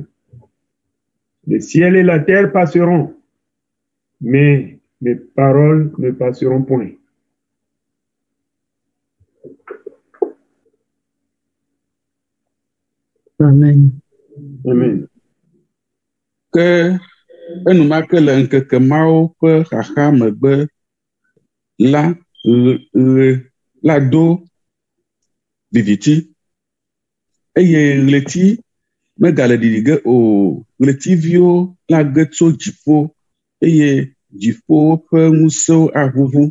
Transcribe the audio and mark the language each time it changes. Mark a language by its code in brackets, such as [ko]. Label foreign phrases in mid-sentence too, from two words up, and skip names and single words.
[fr] Le ciel et la terre passeront, mais mes paroles ne passeront point. Amen. Amen. [ee] Que enumake le nkeke mawo ƒe xaxa megbe la la do viviti eye ɣleti megale ɖiɖi ge o, ɣletiviwo la ge tso dziƒo eye dziƒo ƒe ŋusẽwo aʋuʋu.